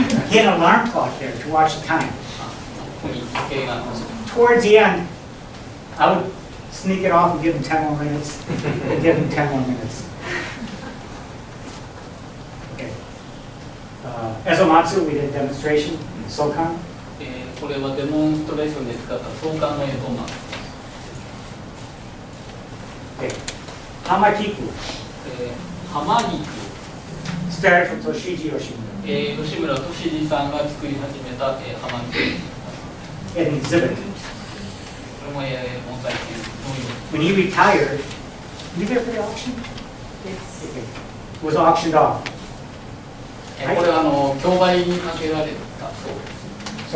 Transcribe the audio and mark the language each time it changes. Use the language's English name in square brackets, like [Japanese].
[English] He had an alarm clock there to watch the time. [Japanese] ここに時計が [English] Towards the end, I would sneak it off and give him 10 more minutes. And give him 10 more minutes. Okay. Ezomatsu, we did a demonstration. Sokan. [Japanese] これはデモンストレーションで使った相関の映像なんです。 [English] Okay. Hamakiku [Japanese] 浜菊 [English] started from Toshiji Yoshimura. [Japanese] 吉村俊二さんが作り始めた、浜菊 [English] He had an exhibit. [Japanese] これも、盆栽展 [English] When he retired, were you there for the auction? It's Okay. It was auctioned off. [Japanese] これは競売にかけられたそうです。